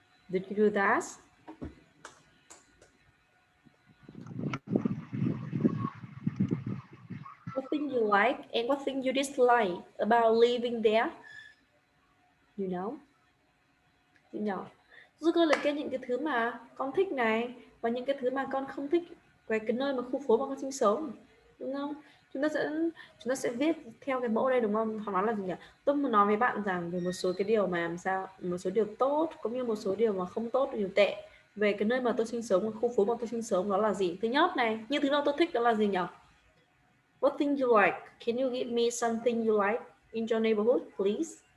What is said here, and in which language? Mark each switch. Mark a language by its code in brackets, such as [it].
[en] Did you do that? What thing you like and what thing you dislike about living there? You know? You know. [vi] Giúp cô liệt kê những cái thứ mà con thích này và những cái thứ mà con không thích về cái nơi mà khu phố mà con sinh sống, đúng không? Chúng ta sẽ viết theo cái mẫu đây, đúng không? Họ nói là gì nhỉ? Tôi muốn nói với bạn rằng về một số cái điều mà làm sao, một số điều tốt cũng như một số điều mà không tốt, điều tệ về cái nơi mà tôi sinh sống, khu phố mà tôi sinh sống, đó là gì? Thứ nhất này, những thứ nào tôi thích đó là gì nhỉ? [en] What thing you like? Can you give me something you like in your neighborhood, please?